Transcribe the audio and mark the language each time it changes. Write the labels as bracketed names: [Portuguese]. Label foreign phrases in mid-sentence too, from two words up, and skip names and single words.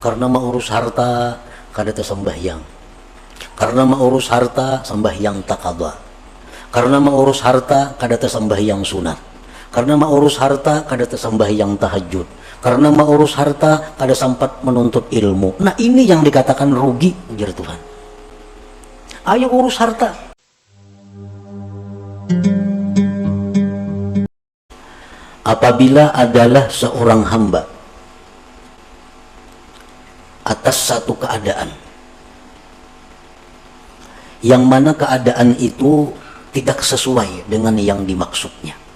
[Indonesian] Karena mau urus harta kada sembahyang. Karena mau urus harta sembahyang takadha. Karena mau urus harta kada sembahyang sunat. Karena mau urus harta kada sembahyang tahajud. Karena mau urus harta kada sempat menuntut ilmu. Nah, ini yang dikatakan rugi, ujar Tuhan. Ayo urus harta. Apabila adalah seorang hamba atas satu keadaan yang mana keadaan itu tidak sesuai dengan yang dimaksudnya.